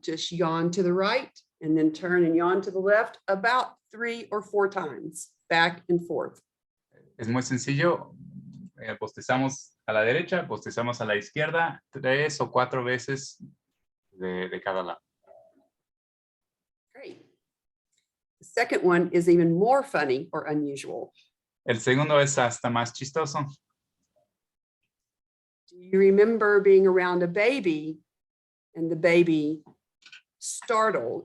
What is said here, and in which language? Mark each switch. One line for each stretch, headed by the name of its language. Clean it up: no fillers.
English: Just yawn to the right and then turn and yawn to the left about 3 or 4 times, back and forth.
Spanish: Es muy sencillo. Bostezamos a la derecha, bostezamos a la izquierda 3 o 4 veces de cada lado.
English: Great. The second one is even more funny or unusual.
Spanish: El segundo es hasta más chistoso.
English: Do you remember being around a baby and the baby startle?